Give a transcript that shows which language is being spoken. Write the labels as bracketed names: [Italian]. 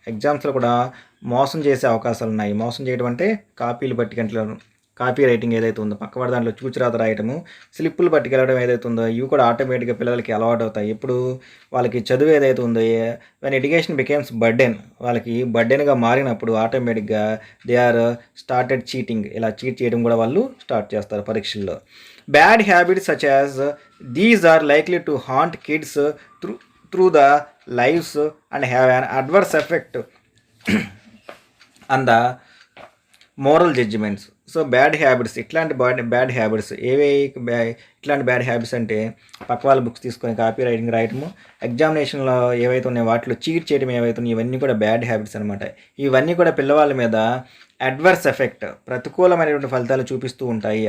[Telugu] ఎగ్జామ్స్లో కూడా మోసం చేసే అవకాశాలు ఉన్నాయి. మోసం చేయడం అంటే కాపీలు పట్టుకెళ్ళడం, కాపీ రైటింగ్ ఏదైతే ఉందో పక్కవాడి దాంట్లో చూచిరాత రాయటము, స్లిప్పులు పట్టుకెళ్ళడం ఏదైతే ఉందో ఇవి కూడా ఆటోమేటిక్గా పిల్లలకి అలవాటు అవుతాయి. ఇప్పుడు వాళ్ళకి చదువు ఏదైతే ఉందో [English] when education becomes burden, [Telugu] వాళ్ళకి బర్డెన్గా మారినప్పుడు ఆటోమేటిక్గా [English] They are started cheating. [Telugu] ఇలా చీట్ చేయడం కూడా వాళ్ళు స్టార్ట్ చేస్తారు పరీక్షల్లో. [English] Bad habits such as these are likely to haunt kids through the lives and have an adverse effect on the moral judgments. [Telugu] So bad habits, ఇట్లాంటి bad habits ఇట్లాంటి bad habits అంటే పక్క వాళ్ళ బుక్స్ తీసుకొని copy writing రాయటము, ఎగ్జామినేషన్లో ఏవైతే ఉన్నాయో వాటిలో చీట్ చేయడం ఏవైతే ఉన్నాయో ఇవన్నీ కూడా బ్యాడ్ హ్యాబిట్స్ అనమాట. ఇవన్నీ కూడా పిల్లవాళ్ళ మీద అడ్వర్స్ ఎఫెక్ట్, ప్రతికూలమైనటువంటి ఫలితాలు చూపిస్తూ ఉంటాయి.